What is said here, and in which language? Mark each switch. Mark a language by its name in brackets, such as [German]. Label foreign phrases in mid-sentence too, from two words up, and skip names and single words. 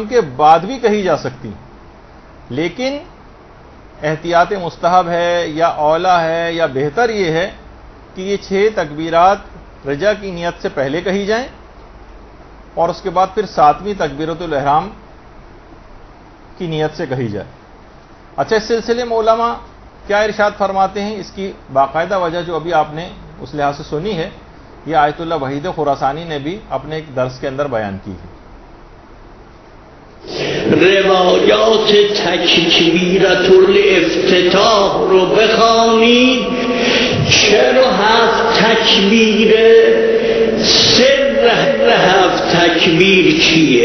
[Urdu] کے بعد بھی کہی جا سکتی، لیکن احتیاط مستحب ہے یا اولا ہے یا بہتر یہ ہے کہ یہ 6 تکبیرات رجا کی نیت سے پہلے کہی جائیں اور اس کے بعد پھر 7ویں تکبیرت الاحرام کی نیت سے کہی جائے. اچھا، اس سلسلے میں علماء کیا ارشاد فرماتے ہیں؟ اس کی باقاعدہ وجہ جو ابھی آپ نے اس لحاظ سے سنی ہے، یہ آیت اللہ وحید خراسانی نے بھی اپنے ایک درس کے اندر بیان کی ہے. [Persian] روایات تکبیرت الافتتاح رو بخوانید. چرا 7 تکبیر؟ سر 7 تکبیر چیه؟